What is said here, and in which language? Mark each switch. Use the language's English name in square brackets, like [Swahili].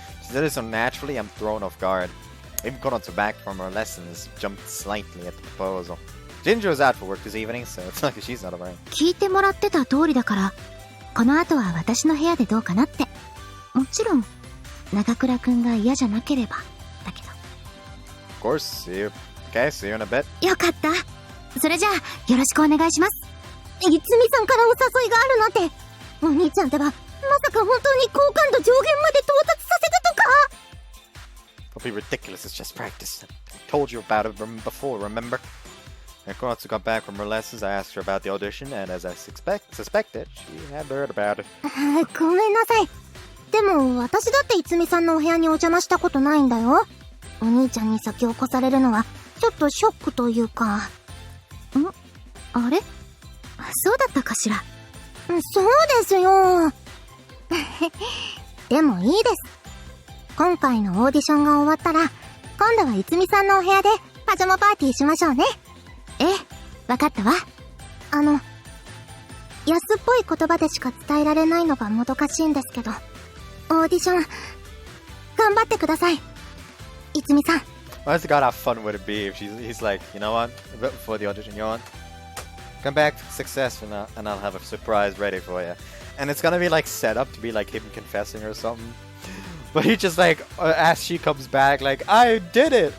[English] She said it so naturally, I'm thrown off guard. Even Konatsu, back from her lessons, jumped slightly at the proposal. Ginger is out for work this evening, so it's like she's not around. [Japanese] 聞いてもらってた通りだから、この後は私の部屋でどうかなって。もちろん、長倉くんが嫌じゃなければ、だけど。 [English] Of course, see you. Okay, see you in a bit. [Japanese] よかった。それじゃあ、よろしくお願いします。いつみさんからお誘いがあるなんて。お兄ちゃんってば、まさか本当に好感度上限まで到達させたとか？ [English] Don't be ridiculous, it's just practice. I told you about it before, remember? When Konatsu got back from her lessons, I asked her about the audition, and as I suspected, she had heard about it. [Japanese] ごめんなさい。でも、私だっていつみさんのお部屋にお邪魔したことないんだよ。お兄ちゃんに先を越されるのは、ちょっとショックというか。あれ？そうだったかしら。そうですよ。でもいいです。今回のオーディションが終わったら、今度はいつみさんのお部屋でパジャマパーティーしましょうね。ええ、わかったわ。安っぽい言葉でしか伝えられないのがもどかしいんですけど、オーディション、頑張ってください。いつみさん。 [English] Honestly, God, how fun would it be if he's like, you know what? Before the audition, you know what? Come back successful now, and I'll have a surprise ready for you. And it's gonna be like set up to be like him confessing or something. But he just like, as she comes back, like, I did it!